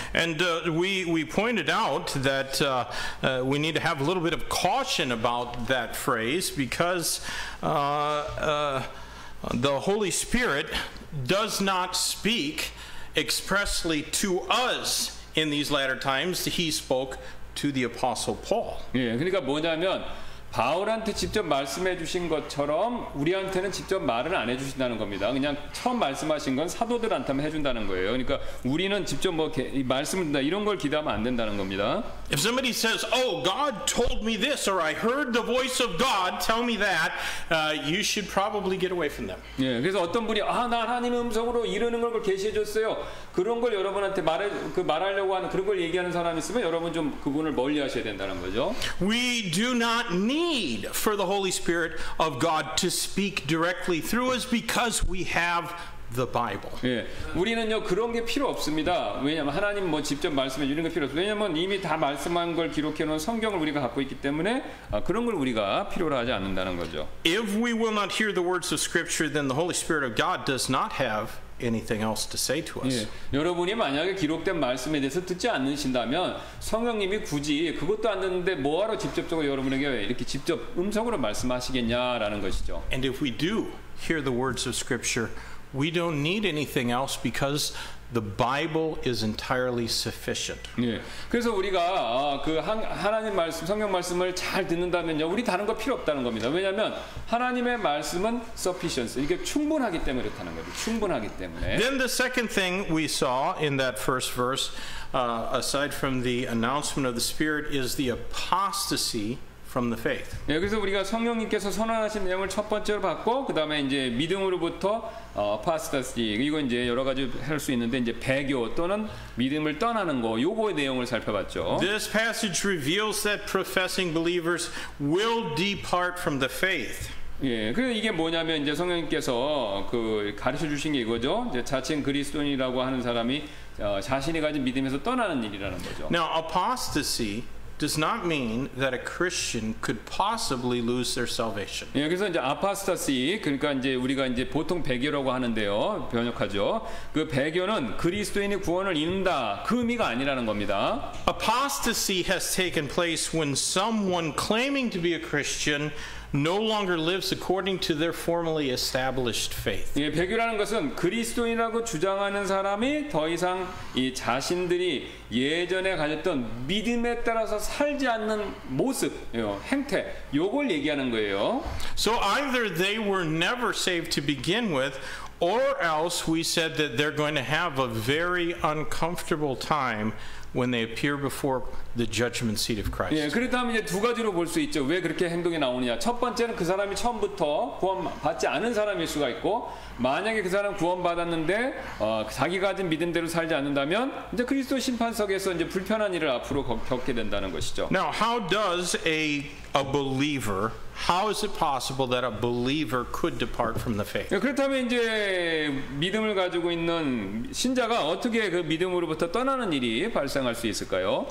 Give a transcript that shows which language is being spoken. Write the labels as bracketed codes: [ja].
[en] And we pointed out that we need to have a little bit of caution about that phrase because the Holy Spirit does not speak expressly to us in these latter times. He spoke to the Apostle Paul. [ko] 예, 그러니까 뭐냐면 바울한테 직접 말씀해 주신 것처럼 우리한테는 직접 말을 안 해주신다는 겁니다. 그냥 처음 말씀하신 건 사도들한테만 해준다는 거예요. 그러니까 우리는 직접 뭐 말씀을 듣는다 이런 걸 기대하면 안 된다는 겁니다. [en] If somebody says, "Oh, God told me this," or "I heard the voice of God tell me that," you should probably get away from them. [ko] 예, 그래서 어떤 분이 나 하나님의 음성으로 이러는 걸 계시해 줬어요. 그런 걸 여러분한테 말하려고 하는 그런 걸 얘기하는 사람이 있으면 여러분 좀 그분을 멀리하셔야 된다는 거죠. [en] We do not need for the Holy Spirit of God to speak directly through us because we have the Bible. [ko] 예, 우리는요 그런 게 필요 없습니다. 왜냐하면 하나님 뭐 직접 말씀해 주는 게 필요 없어요. 왜냐하면 이미 다 말씀한 걸 기록해 놓은 성경을 우리가 갖고 있기 때문에 그런 걸 우리가 필요로 하지 않는다는 거죠. [en] If we will not hear the words of Scripture, then the Holy Spirit of God does not have anything else to say to us. [ko] 예, 여러분이 만약에 기록된 말씀에 대해서 듣지 않으신다면 성령님이 굳이 그것도 안 듣는데 뭐하러 직접적으로 여러분에게 이렇게 직접 음성으로 말씀하시겠냐라는 것이죠. [en] And if we do hear the words of Scripture, we don't need anything else because the Bible is entirely sufficient. [ko] 예, 그래서 우리가 그 하나님 말씀, 성경 말씀을 잘 듣는다면요, 우리 다른 거 필요 없다는 겁니다. 왜냐하면 하나님의 말씀은 sufficient, 이게 충분하기 때문에 그렇다는 거죠. 충분하기 때문에. [en] Then the second thing we saw in that first verse, aside from the announcement of the Spirit, is the apostasy from the faith. [ko] 예, 그래서 우리가 성령님께서 선언하신 내용을 첫 번째로 봤고, 그 다음에 이제 믿음으로부터 apostasy, 이거 이제 여러 가지 할 수 있는데 이제 배교 또는 믿음을 떠나는 거, 요거의 내용을 살펴봤죠. [en] This passage reveals that professing believers will depart from the faith. [ko] 예, 그래서 이게 뭐냐면 이제 성령님께서 그 가르쳐 주신 게 이거죠. 이제 자칭 그리스도인이라고 하는 사람이 자신이 가진 믿음에서 떠나는 일이라는 거죠. [en] Now, apostasy does not mean that a Christian could possibly lose their salvation. [ko] 예, 그래서 이제 아파스타시, 그러니까 이제 우리가 이제 보통 배교라고 하는데요, 번역하죠. 그 배교는 그리스도인의 구원을 잃는다, 그 의미가 아니라는 겁니다. [en] Apostasy has taken place when someone claiming to be a Christian no longer lives according to their formally established faith. [ko] 예, 배교라는 것은 그리스도인이라고 주장하는 사람이 더 이상 이 자신들이 예전에 가졌던 믿음에 따라서 살지 않는 모습, 행태, 요걸 얘기하는 거예요. [en] So either they were never saved to begin with, or else we said that they're going to have a very uncomfortable time when they appear before the judgment seat of Christ. [ko] 예, 그렇다면 이제 두 가지로 볼 수 있죠. 왜 그렇게 행동이 나오느냐? 첫 번째는 그 사람이 처음부터 구원받지 않은 사람일 수가 있고, 만약에 그 사람 구원받았는데 자기가 가진 믿음대로 살지 않는다면 이제 그리스도 심판석에서 이제 불편한 일을 앞으로 겪게 된다는 것이죠. [en] Now, how does a believer, how is it possible that a believer could depart from the faith? [ko] 예, 그렇다면 이제 믿음을 가지고 있는 신자가 어떻게 그 믿음으로부터 떠나는 일이 발생할 수 있을까요?